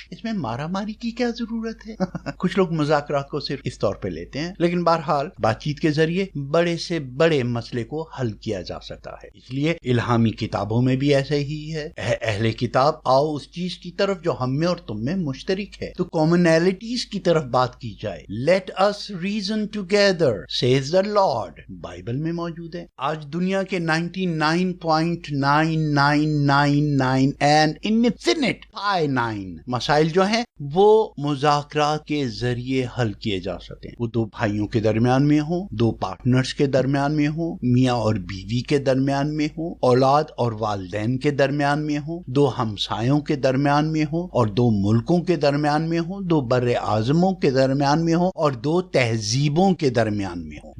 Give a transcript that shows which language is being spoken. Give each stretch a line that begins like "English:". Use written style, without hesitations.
Urdu: اس میں مارا ماری کی کیا ضرورت ہے؟ کچھ لوگ مذاکرات کو صرف اس طور پہ لیتے ہیں، لیکن بہرحال بات چیت کے ذریعے بڑے سے بڑے مسئلے کو حل کیا جا سکتا ہے. اس لیے الہامی کتابوں میں بھی ایسے ہی ہے. اہل کتاب آؤ اس چیز کی طرف جو ہم میں اور تم میں مشترک ہے، تو کامنالٹیز کی طرف بات کی جائے.
English: let us reason together says the Lord،
Urdu: Bible میں موجود ہے. آج دنیا کے 99.9999 and infinite pi 9 مسائل جو ہیں وہ مذاکرات کے ذریعے حل کیے جا سکتے ہیں. وہ دو بھائیوں کے درمیان میں ہوں، دو پارٹنرز کے درمیان میں ہوں، میاں اور بیوی کے درمیان میں ہوں، اولاد اور والدین کے درمیان میں ہوں، دو ہمسایوں کے درمیان میں ہوں اور دو ملکوں کے درمیان میں ہوں، دو بر اعظموں کے درمیان میں ہوں اور دو تہذیبوں کے درمیان میں ہوں.